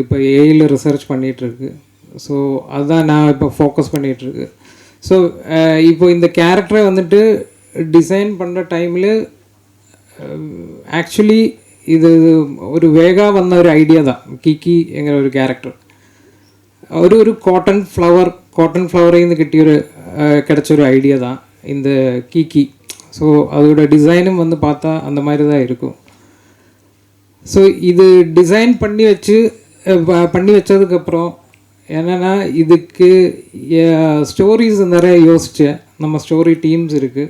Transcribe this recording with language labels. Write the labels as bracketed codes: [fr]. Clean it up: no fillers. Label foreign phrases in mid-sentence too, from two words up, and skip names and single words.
[ta] இப்போ ஏஐயில் ரிசர்ச் பண்ணிகிட்ருக்கு. ஸோ அதுதான் நான் இப்போ ஃபோக்கஸ் பண்ணிகிட்ருக்கு. ஸோ இப்போ இந்த கேரக்டரை வந்துட்டு டிசைன் பண்ணுற டைமில் ஆக்சுவலி இது ஒரு வேகாக வந்த ஒரு ஐடியா தான். கிக்கிங்கிற ஒரு கேரக்டர் [ml] ഒരു [en] cotton flower [ml] നിന്ന് കിട്ടിയൊരു കിടച്ചൊരു ഐഡിയ [ta] தான் இந்த கிக்கி. ஸோ அதோட டிசைனும் வந்து பார்த்தா அந்த மாதிரி தான் இருக்கும். ஸோ இது டிசைன் பண்ணி வச்சதுக்கப்புறம் என்னென்னா இதுக்கு ஸ்டோரிஸ் நிறைய யோசித்தேன். நம்ம ஸ்டோரி டீம்ஸ் இருக்குது.